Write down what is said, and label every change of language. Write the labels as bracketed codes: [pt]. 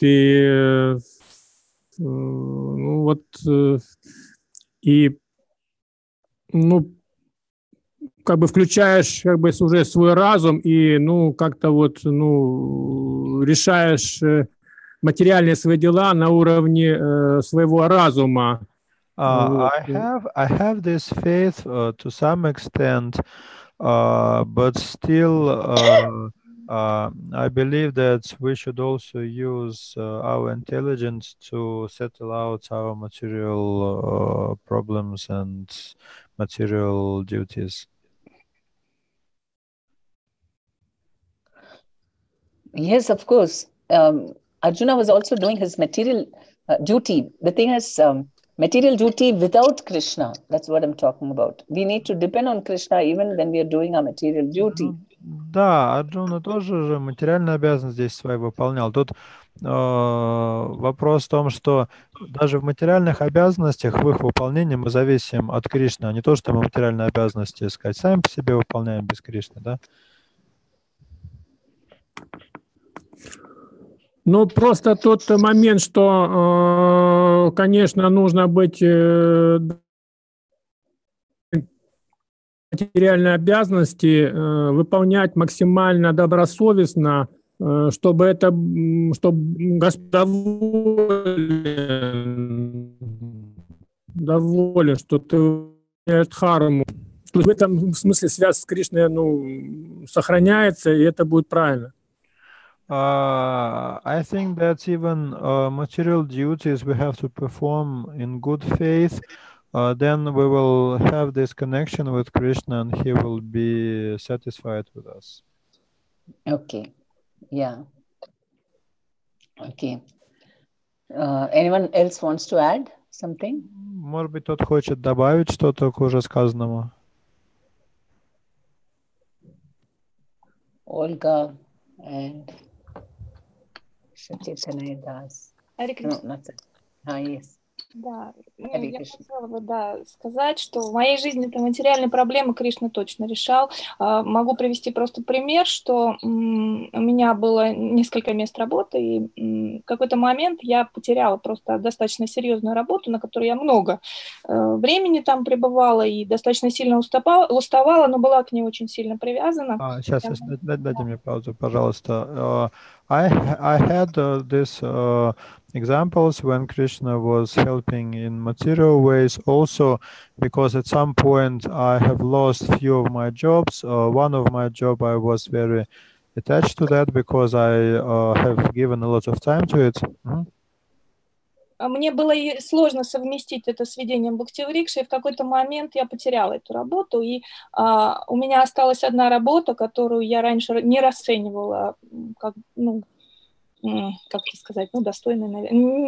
[ru] И ну, вот и ну, как бы включаешь как бы уже свой разум и ну как-то вот ну решаешь материальные свои дела на уровне своего разума. Вот. [en] I have this faith to some extent, but still I believe that we should also use our intelligence to settle out our material problems and material duties. Yes, of course. Arjuna was also doing his material duty. The thing is, material duty without Krishna. That's what I'm talking about. We need to depend on Krishna even when we are doing our material duty. [ru] Да, Арджуна тоже же материальную обязанность здесь свою выполнял. Тут вопрос в том, что даже в материальных обязанностях, в их выполнении мы зависим от Кришны, а не то, что мы материальные обязанности искать. Сами по себе выполняем без Кришны, да? Ну, просто тот момент, что, конечно, нужно быть материальные обязанности выполнять максимально добросовестно, чтобы это, чтобы Господь доволен, что ты выполняешь дхарму. В этом смысле связь с Кришной ну, сохраняется, и это будет правильно. [en] I think that even material duties we have to perform in good faith. Then we will have this connection with Krishna and he will be satisfied with us. Okay. Yeah. Okay. Anyone else wants to add something? Может быть, кто-то хочет добавить что-то к уже сказанному? Olga and Satyajit Das. No, not that. Yes. [ru] Да, ну, я хотела бы сказать, что в моей жизни это материальные проблемы Кришна точно решал. Могу привести просто пример, что у меня было несколько мест работы, и в какой-то момент я потеряла просто достаточно серьезную работу, на которой я много времени там пребывала и достаточно сильно уставала, но была к ней очень сильно привязана. Сейчас, дайте мне паузу, пожалуйста. [en] I had this examples when Krishna was helping in material ways also, because at some point I have lost few of my jobs. One of my job I was very attached to that because I have given a lot of time to it. [ru] Мне было сложно совместить это с ведением бхактиврикши, и в какой-то момент я потеряла эту работу, и у меня осталась одна работа, которую я раньше не расценивала как, ну, как это сказать, ну, достойную, наверное.